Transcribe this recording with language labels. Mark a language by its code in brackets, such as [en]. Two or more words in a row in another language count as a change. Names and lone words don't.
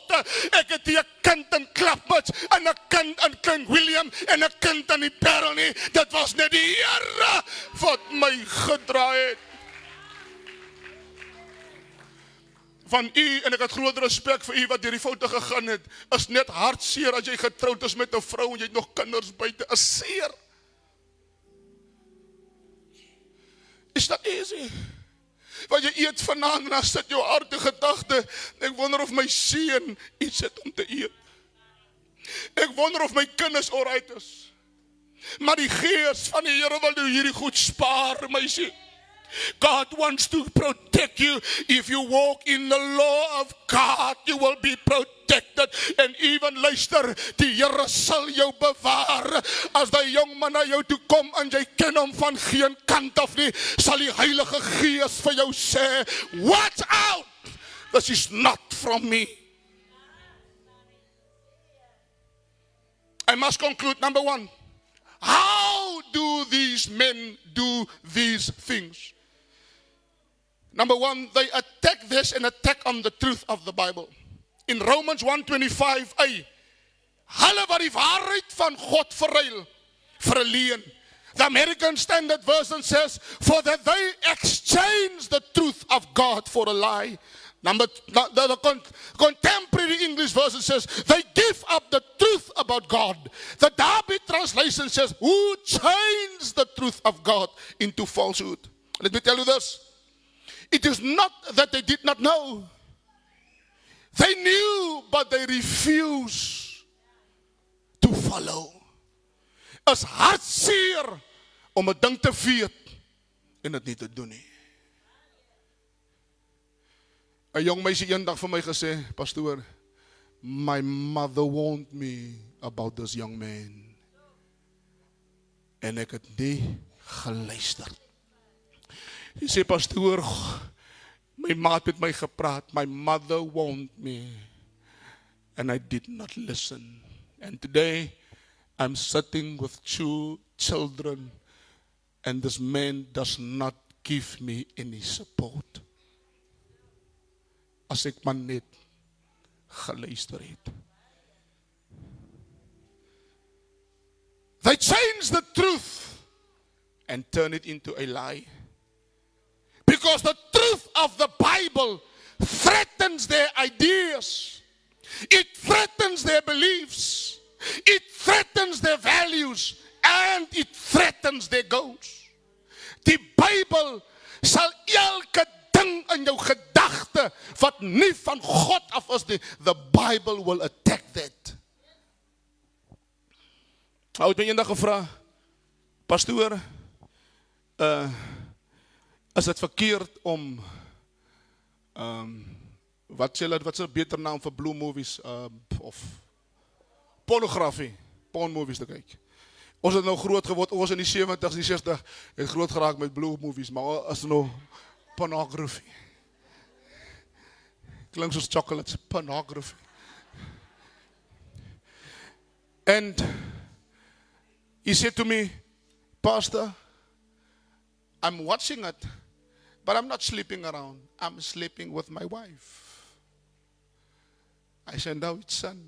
[af] Ek het die kind in Klapmuts, en 'n kind in King William, en 'n kind in die Parel nie, dit was net die Here wat my gedraai het. Van u, en ek het groot respek vir u wat deur die foute gegaan het, is net hartseer as jy getroud is met 'n vrou en jy het nog kinders buite, is seer. [en] Is not easy. [af] Want jy eet vanaand en dan sit jou hart te gedagte, ek wonder of my seun iets het om te eet. Ek wonder of my kinders alright is. Maar die gees van die Here wil nou hierdie goed spaar, meisie. [en] God wants to protect you. If you walk in the law of God, you will be protected. [af] En even luister, die Here sal jou bewaar. As die jong man na jou toe kom en jy ken hom van geen kant af nie, sal die Heilige Gees vir jou sê, [en] watch out, this is not from me. I must conclude, number one. How do these men do these things? Number one, they attack this and attack on the truth of the Bible. In Romans 1:25, [af] hulle wat die waarheid van God verruil vir 'n leuen. [en] The American Standard Version says, for that they exchange the truth of God for a lie. The contemporary English version says, they give up the truth about God. The Darby translation says, who changed the truth of God into falsehood. Let me tell you this. It is not that they did not know. They knew, but they refused to follow. [af] Is hartseer om 'n ding te weet en dit nie te doen nie. 'n Jong meisie eendag vir my gesê, pastoor, [en] my mother warned me about this young man. [af] En ek het nie geluister. Sy sê, pastoor, my ma het met my gepraat, [en] my mother warned me, and I did not listen. And today, I'm sitting with 2 children, and this man does not give me any support. [af] As ek maar net geluister het. [en] They change the truth and turn it into a lie. Because the truth of the Bible threatens their ideas. It threatens their beliefs. It threatens their values. And it threatens their goals. [af] Die Bybel sal elke ding in jou gedagte wat nie van God af is nie, [en] the Bible will attack that. [af] Ou het my eendag gevra, pastoor, is dit verkeerd om wat is 'n beter naam vir [en] blue movies [af] of pornografie, pornmovies te kyk. Ons het nou groot geword, ons in die 70s, die 60 het groot geraak met [en] blue movies, [af] maar as nou pornografie. Klink soos chocolates, pornography. [en] And he said to me, Pastor, I'm watching it, but I'm not sleeping around. I'm sleeping with my wife. I said, no, it's son.